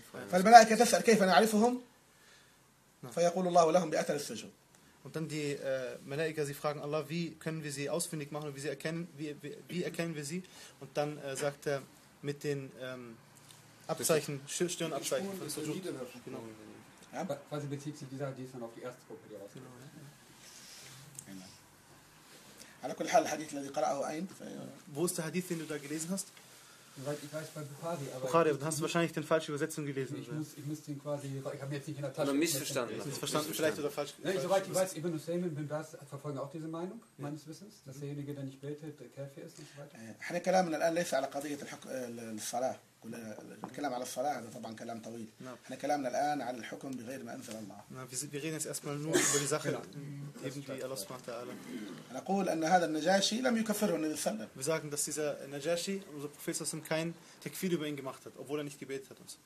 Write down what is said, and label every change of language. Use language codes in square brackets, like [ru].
[ar] فالملائكة تسأل كيف نعرفهم؟ فيقول الله لهم بأثر السجود. [de] Und dann die Malaika, sie fragen Allah, wie können wir sie ausfindig machen und wie erkennen wir sie? Und dann sagt er mit den Abzeichen, Stirnabzeichen von Sujud. Genau. Quasi bezieht sich dieser Hadith dann auf die erste Gruppe, die rauskommt. Genau. [ar] على كل حال الحديث الذي قرأه أين؟ [de] Wo ist der Hadith, den du da gelesen hast? Ich weiß bei Bukhari, aber. Bukhari, dann hast du wahrscheinlich den falschen Übersetzung gelesen. Ich habe jetzt nicht in der Tasche. Oder missverstanden. Missverstanden, vielleicht oder falsch. Nee, soweit ich weiß, Ibn Husayn und Ibn Baz verfolgen auch diese Meinung, meines Wissens, dass derjenige, der nicht betet, der Kafir ist und so weiter. Wir sprechen jetzt nicht über die Qadiyya al-Salah. [ar] الكلام على الصلاة هذا طبعا كلام طويل. احنا كلامنا الآن على الحكم بغير ما أنزل الله. [de] Wir reden jetzt erstmal nur über die Sache, eben die Allah [ar] سبحانه وتعالى. نقول أن هذا النجاشي لم يكفره النبي صلى الله عليه وسلم. [de] Wir sagen, dass dieser Najashi, unser Prophet [ar] صلى الله عليه وسلم, [de] kein Takfir über ihn gemacht hat, obwohl er nicht gebetet hat.